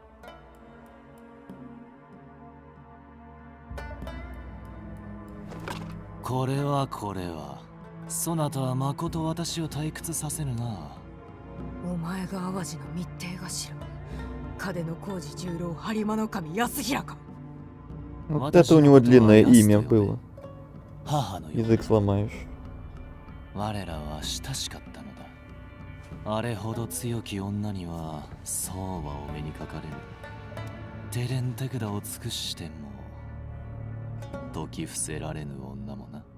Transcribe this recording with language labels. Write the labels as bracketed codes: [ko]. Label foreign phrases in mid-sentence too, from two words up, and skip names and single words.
[ja] これはそなたはまこと私を退屈させぬな。お前が淡路の密偵頭、金の工事十郎播磨守安平か。 [ru] Вот это у него длинное имя было. [ja] 母のように [ru] Язык сломаешь. [ja] 我らは親しかったのだ。あれほど強き女にはそうはお目にかかれぬ。手練手管を尽くしても解き伏せられぬ女もな。